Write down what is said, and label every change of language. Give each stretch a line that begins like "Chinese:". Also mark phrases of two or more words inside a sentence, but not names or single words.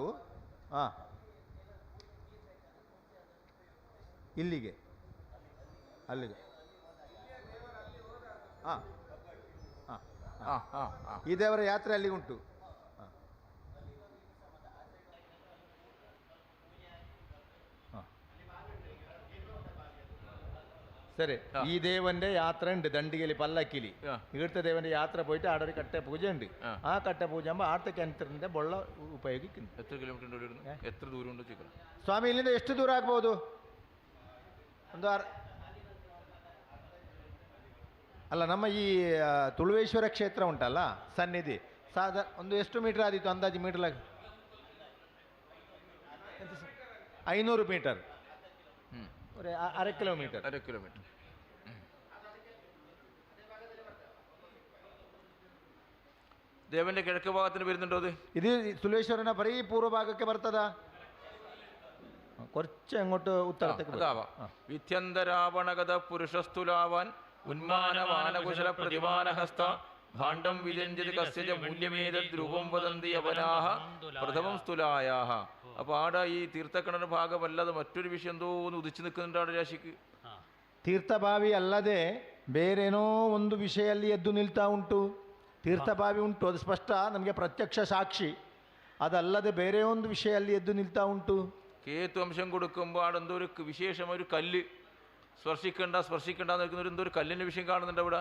Kannada: ಹಾಂ, ಇಲ್ಲಿಗೆ ಅಲ್ಲಿಗೆ. ಹಾಂ ಹಾಂ ಹಾಂ, ಈ ದೇವರ ಯಾತ್ರೆ ಅಲ್ಲಿಗೆ ಉಂಟು. ಹಾಂ ಹಾಂ, ಸರಿ.
Malayalam: ഈ ദേവന്റെ യാത്ര ഉണ്ട് ദണ്ഡികലി പല്ലക്കിലി. ഇവിടുത്തെ ദേവന്റെ യാത്ര പോയിട്ട് ആടെ ഒരു കട്ട പൂജ ഉണ്ട്. ആ കട്ട പൂജ ആകുമ്പോൾ ആടത്തെ കിണറ്റിന്റെ വെള്ള ഉപയോഗിക്കുന്നു. എത്ര കിലോമീറ്റർ എത്ര ദൂരം ഉണ്ട് ചോദിക്കണം
Kannada: ಸ್ವಾಮಿ? ಇಲ್ಲಿಂದ ಎಷ್ಟು ದೂರ ಆಗ್ಬೋದು? ಒಂದು ಅಲ್ಲ, ನಮ್ಮ ಈ ತುಳುವೇಶ್ವರ ಕ್ಷೇತ್ರ ಉಂಟಲ್ಲ ಸನ್ನಿಧಿ, ಒಂದು ಎಷ್ಟು ಮೀಟರ್ ಆದಿತ್ತು ಅಂದಾಜು? ಮೀಟರ್ 500 ಮೀಟರ್,
Malayalam: ഒരു അര കിലോമീറ്റർ. ദേവന്റെ കിഴക്ക് ഭാഗത്തിന് വരുന്നുണ്ടോ അത്?
Kannada: ഇത് തുലേശ്വരನ ಬರೀ ಪೂರ್ವ ಭಾಗಕ್ಕೆ ಬರ್ತದ?
Malayalam: കുറച്ച് അങ്ങോട്ട് ഉത്തരത്തേക്ക്
Sanskrit: വിത്യന്തരാവണഗത പുരുഷസ്തുലാവാൻ ഉന്മാനമാനകുശല പ്രതിമാനഹസ്ത ഭാണ്ഡം വിജഞ്ജിത് കസ്യജ മൂല്യമേതദ് രൂപം വദന്തി യവനാഹ പ്രഥമം സ്തുലായാഹ.
Malayalam: അപ്പോൾ ആടെ ഈ തീർത്ഥക്കിണർ ഭാഗമല്ലാതെ മറ്റൊരു വിഷയം എന്തോ ഒന്ന് ഉദിച്ചു നിൽക്കുന്നുണ്ട് ആടെ രാശിക്ക്.
Kannada: ತೀರ್ಥಭಾವಿ ಅಲ್ಲದೆ ಬೇರೇನೋ ಒಂದು ವಿಷಯ ಅಲ್ಲಿ ಎದ್ದು ನಿಲ್ತಾ ಉಂಟು. ತೀರ್ಥಭಾವಿ ಉಂಟು, ಅದು ಸ್ಪಷ್ಟ, ನಮಗೆ ಪ್ರತ್ಯಕ್ಷ ಸಾಕ್ಷಿ. ಅದಲ್ಲದೆ ಬೇರೆ ಒಂದು ವಿಷಯ ಅಲ್ಲಿ ಎದ್ದು ನಿಲ್ತಾ ಉಂಟು.
Malayalam: കേതു അംശം കൊടുക്കുമ്പോൾ അവിടെ എന്തോ ഒരു വിശേഷം, ഒരു കല്ല് സ്പർശിക്കണ്ട നിൽക്കുന്ന എന്തോ ഒരു കല്ലിൻ്റെ വിഷയം കാണുന്നുണ്ട് അവിടെ.